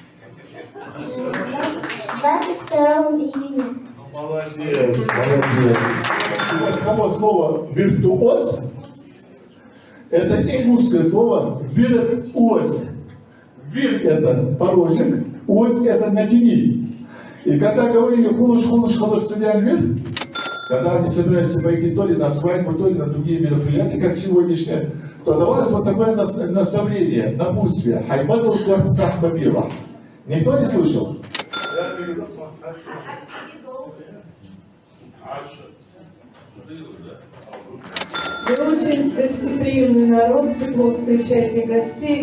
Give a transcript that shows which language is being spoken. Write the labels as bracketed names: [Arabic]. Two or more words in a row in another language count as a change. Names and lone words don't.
[Russian] 22 июня. Молодец, молодец. Само слово «виртуоз» это ингушское слово «виртуоз». «Вир» это порожек, «оз» это «натяни». И когда говорили [Ingush] «хулыш-хулыш халырсылян вир», [Russian] когда они собираются пойти то ли на свадьбу, то ли на другие мероприятия, как сегодняшнее, то давалось вот такое наставление, напутствие. [Ingush] «Хаймазл кварцах бабила». [Russian] Никто не слышал? Вы очень гостеприимный народ, тепло встречаете гостей.